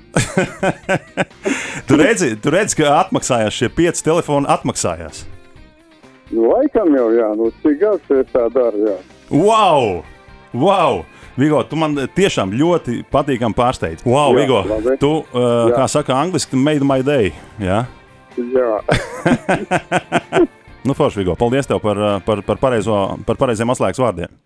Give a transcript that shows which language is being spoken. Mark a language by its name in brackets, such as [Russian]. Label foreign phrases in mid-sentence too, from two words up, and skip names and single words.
[Latvian] Tu redzi, ka atmaksājās šie 5 telefoni, atmaksājās? Nu, laikam jau, jā, cik gads es tā daru, jā. Wow! Vigo, tu man tiešām ļoti patīkam pārsteidz. Wow, jā, Vigo, labi. Tu, kā saka angliski, [English] made my day, [Latvian] jā? Jā. Nu, forši, Vigo, paldies tev par pareiziem atslēgas vārdiem.